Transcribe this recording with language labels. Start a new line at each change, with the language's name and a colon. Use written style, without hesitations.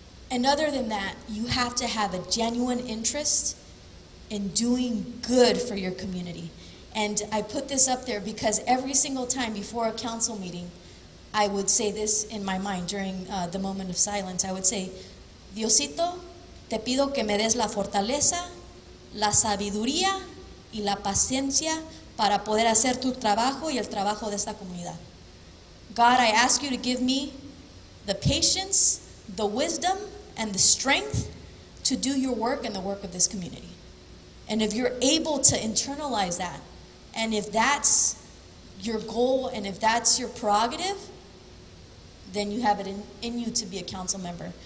English: And other than that, you have to have a genuine interest in doing good for your community. And I put this up there because every single time before a council meeting, I would say this in my mind during the moment of silence. I would say,
Spanish: Diosito, te pido que me des la fortaleza, la sabiduría y la paciencia para poder hacer tu trabajo y el trabajo de esta comunidad.
English: God, I ask you to give me the patience, the wisdom, and the strength to do your work and the work of this community. And if you're able to internalize that, and if that's your goal and if that's your prerogative, then you have it in you to be a council member.